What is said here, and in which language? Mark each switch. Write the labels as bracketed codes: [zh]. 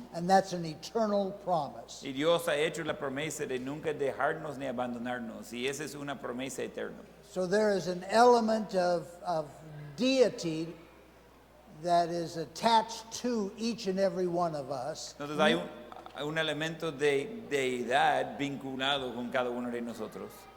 [en] And that's an eternal promise. [es] Y Dios ha hecho la promesa de nunca dejarnos ni abandonarnos. Y esa es una promesa eterna. [en] So there is an element of deity that is attached to each and every one of us. [es] Entonces hay un elemento de deidad vinculado con cada uno de nosotros.